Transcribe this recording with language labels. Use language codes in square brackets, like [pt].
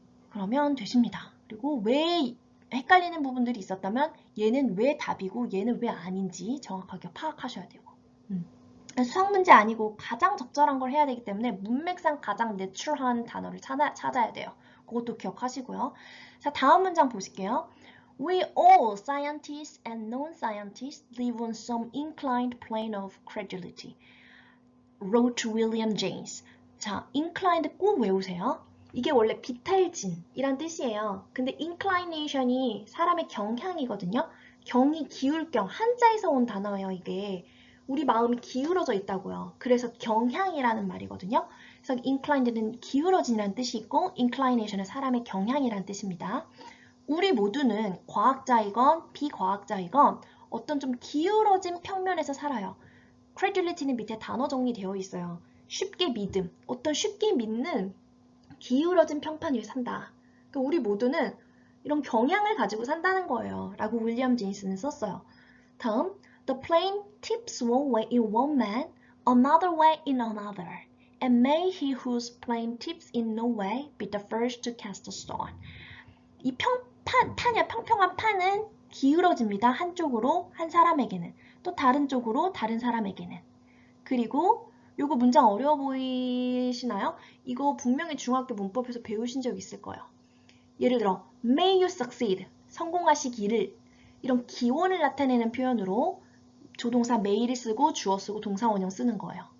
[ko] 그러면 되십니다. 그리고 왜 헷갈리는 부분들이 있었다면 얘는 왜 답이고 얘는 왜 아닌지 정확하게 파악하셔야 되고. 수학 문제 아니고 가장 적절한 걸 해야 되기 때문에 문맥상 가장 내추럴한 단어를 찾아야 돼요. 그것도 기억하시고요. 자, 다음 문장 보실게요. [en] We all, scientists and non-scientists, live on some inclined plane of credulity, wrote William James. [ko] 자, inclined 꼭 외우세요. 이게 원래 비탈진이란 뜻이에요. 근데 inclination이 사람의 경향이거든요. 경이 기울 경, 한자에서 온 단어예요, 이게. 우리 마음이 기울어져 있다고요. 그래서 경향이라는 말이거든요. 그래서 inclined는 기울어진이라는 뜻이 있고 inclination은 사람의 경향이라는 뜻입니다. 우리 모두는 과학자이건 비과학자이건 어떤 좀 기울어진 평면에서 살아요. credulity는 밑에 단어 정리되어 있어요. 쉽게 믿음, 어떤 쉽게 믿는 기울어진 평판 위에 산다. 그러니까 우리 모두는 이런 경향을 가지고 산다는 거예요. 라고 윌리엄 제임스는 썼어요. [en] 다음, the plane tips one way in one man, another way in another. And may he whose plane tips in no way be the first to cast a stone. [ko] 이 평평한 판은 기울어집니다. 한쪽으로 한 사람에게는. 또 다른 쪽으로 다른 사람에게는. 그리고 요거 문장 어려워 보이시나요? 이거 분명히 중학교 문법에서 배우신 적 있을 거예요. 예를 들어 [en] may you succeed, [ko] 성공하시기를 이런 기원을 나타내는 표현으로 조동사 may를 쓰고 주어 쓰고 동사 원형 쓰는 거예요.